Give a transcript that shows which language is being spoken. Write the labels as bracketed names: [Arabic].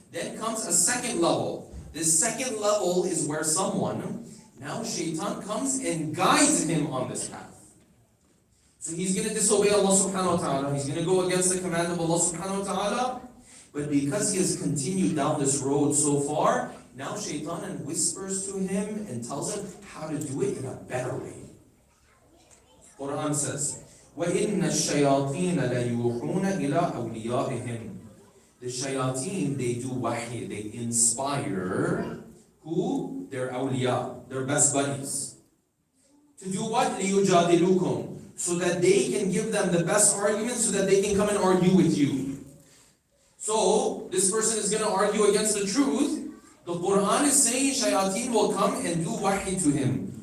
[English] Then comes a second level. This second level is where now Shaitan comes and guides him on this path. So he's going to disobey Allah subhanahu wa ta'ala. He's going to go against the command of Allah subhanahu wa ta'ala. But because he has continued down this road so far, now Shaitan whispers to him and tells him how to do it in a better way. Quran says, [Arabic] وَإِنَّ الشَّيَاطِينَ لَيُوحُونَ إِلَىٰ أَوْلِيَائِهِمْ. [English] The shayateen, they do wahy, they inspire who? Their awliya, their best buddies. To do what? [Arabic] لِيُجَادِلُوكُمْ. [English] So that they can give them the best arguments so that they can come and argue with you. So, this person is going to argue against the truth. The Quran is saying shayateen will come and do wahy to him.